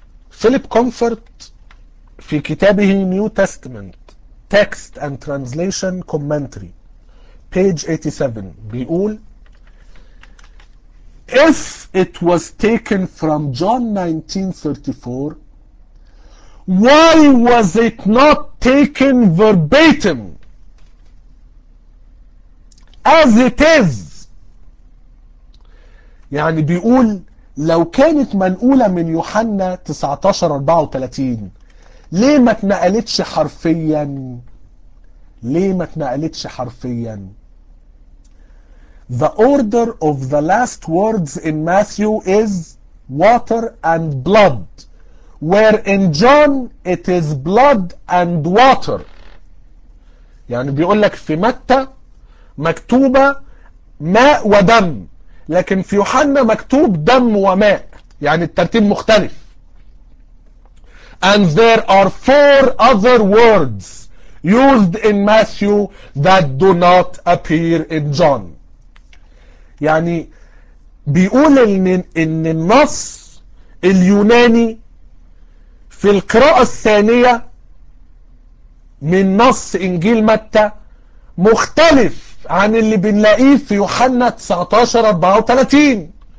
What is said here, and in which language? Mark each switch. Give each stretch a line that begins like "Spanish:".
Arabic: فيليب كومفورت في كتابه نيو تيستمنت تكست اند ترانزليشن كومنتري بيج 87 بيقول
English: If it was taken from John 1934, why was it not taken verbatim as it is?
Arabic: يعني بيقول لو كانت منقولة من يوحنا 19:34 ليه ما اتنقلتش حرفيا؟
English: ليه ما اتنقلتش حرفيا؟ The order of the last words in Matthew is water and blood, where in John it is blood and water.
Arabic: يعني بيقول لك في متى مكتوبة ماء ودم، لكن في يوحنا مكتوب دم وماء، يعني الترتيب مختلف.
English: And there are four other words used in Matthew that do not appear in John.
Arabic: يعني بيقول ان النص اليوناني في القراءة الثانية من نص انجيل متى مختلف عن اللي بنلاقيه في يوحنا 19:34.